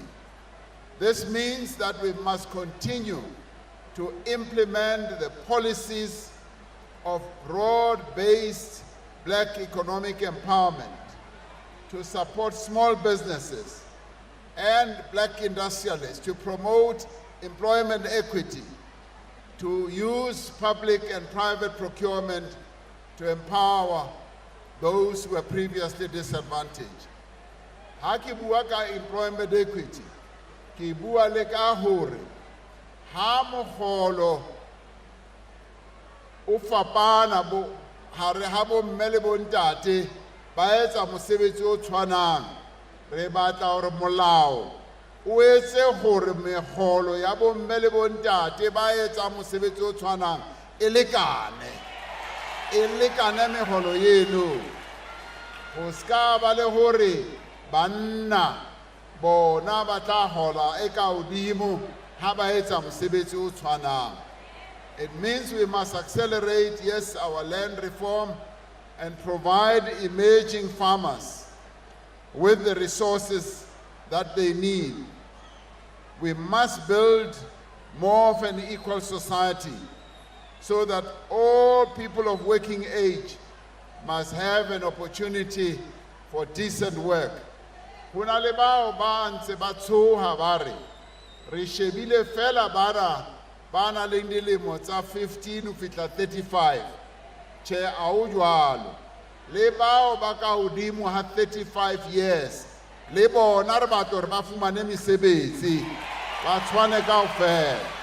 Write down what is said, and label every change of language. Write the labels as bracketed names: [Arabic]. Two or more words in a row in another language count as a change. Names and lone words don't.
[English] This means that we must continue to implement the policies of broad-based black economic empowerment, to support small businesses and black industrialists, to promote employment equity, to use public and private procurement to empower those who were previously disadvantaged. [Southern Sotho] Ha ke bua ka [English] employment equity, [Southern Sotho] ke bua le ka hore ha mogolo o fapana bo hare ha bo mme le bo ntate ba etsa mosebetsi o tshwanang, re batla hore molao o etse hore megolo ya bo mme le bo ntate ba etsa mosebetsi o tshwanang e lekane megolo yeno, go ska ba le hore banna bona ba tla hola e ka hodimo ha ba etsa mosebetsi o tshwanang. [English] It means we must accelerate, yes, our land reform and provide emerging farmers with the resources that they need. We must build more of an equal society so that all people of working age must have an opportunity for decent work. [Southern Sotho] Hona le bao ba ntse ba tshoha ba re re shebile fela bara ba na le dilemo tsa 15 ho fihla 35. Che a o jwalo. Le bao ba ka hodimo ha 35 years le bona re batla re ba fumane mesebetsi ba tshwane kaofela.